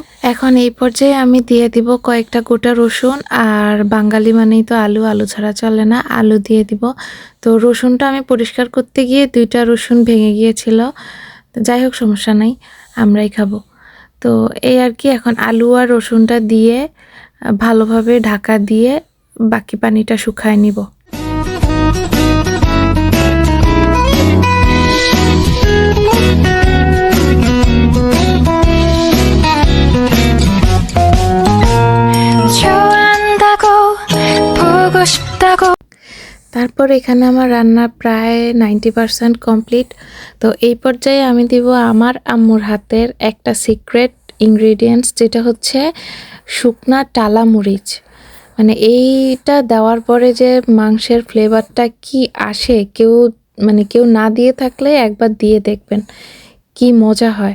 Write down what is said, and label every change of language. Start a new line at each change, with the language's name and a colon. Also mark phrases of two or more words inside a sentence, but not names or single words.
Bangla: এখন এই পর্যায়ে আমি দিয়ে দিব কয়েকটা গোটা রসুন, আর বাঙালি মানেই তো আলু, আলু ছাড়া চলে না, আলু দিয়ে দিব। তো রসুনটা আমি পরিষ্কার করতে গিয়ে 2টা রসুন ভেঙে গিয়েছিল। যাই হোক, সমস্যা নাই, আমরাই খাবো। তো এই আর কি, এখন আলু আর রসুনটা দিয়ে ভালোভাবে ঢাকা দিয়ে বাকি পানিটা শুকায় নিব।
Korean: 좋아한다고 보고 싶다고
Bangla: তারপর এখানে আমার রান্না প্রায় 90% কমপ্লিট। তো এই পর্যায়ে আমি দিব আমার আম্মুর হাতের একটা
English: secret ingredients,
Bangla: যেটা হচ্ছে শুকনা টালা মরিচ। মানে এইটা দেওয়ার পরে যে মাংসের ফ্লেভারটা কি আসে, কেউ না দিয়ে থাকলে একবার দিয়ে দেখবেন কি মজা হয়।